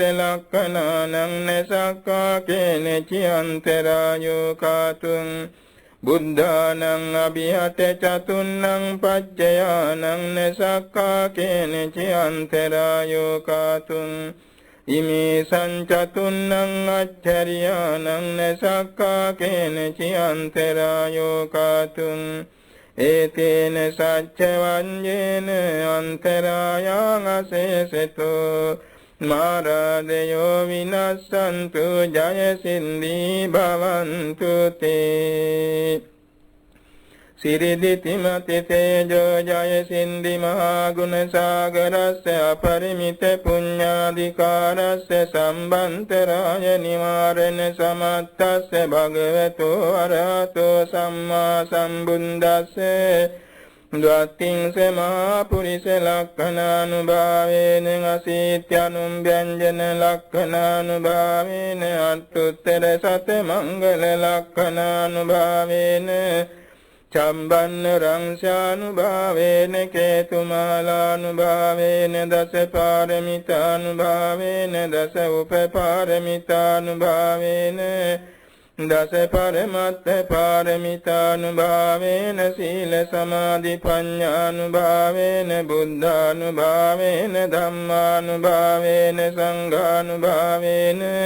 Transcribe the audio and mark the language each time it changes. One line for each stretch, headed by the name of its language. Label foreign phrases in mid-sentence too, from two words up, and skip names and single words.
Pali: ලක්ඛනානං නසක්ඛා කේන චියන්තරායෝ කාතුං බුද්ධානං අභිහත චතුන්නං පච්චයානං නසක්ඛා කේන චියන්තරායෝ කාතුං ඉමේ සංචතුන්නං අච්චරියානං නසක්ඛා කේන චියන්තරායෝ කාතුං ඒතේන සච්ච වඤ්ඤේන අන්තරායං අසේසතෝ මාරදයෝ විනස්සන්තු ජය සින්දී භවන්තු තේ සිරිදිතිමති තේජෝ ජය සින්දි මහා ගුණ සාගරස්ස අපරිමිත පුඤ්ඤාධිකාරස්ස සම්බන්තරාය නිවාරණ සමත්තස්ස භගවතෝ අරහතෝ සම්මා සම්බුද්දස්ස ද්වත්තිං සමහා පුරිස ලක්ඛනානුභාවේන අසීත්‍යනුම් ව්‍යංජන ලක්ඛනානුභාවේන අට්ඨුත්තර සත මංගල ලක්ඛනානුභාවේන චම්බන්න රංශානුභාවේන කේතුමාලානුභාවේන දස පාරමිතානුභාවේන දස උපපාරමිතානුභාවේන දස පරමත්ත පාරමිතානුභාවේන සීල සමාධි ප්‍රඥානුභාවේන බුද්ධානුභාවේන ධම්මානුභාවේන සංඝානුභාවේන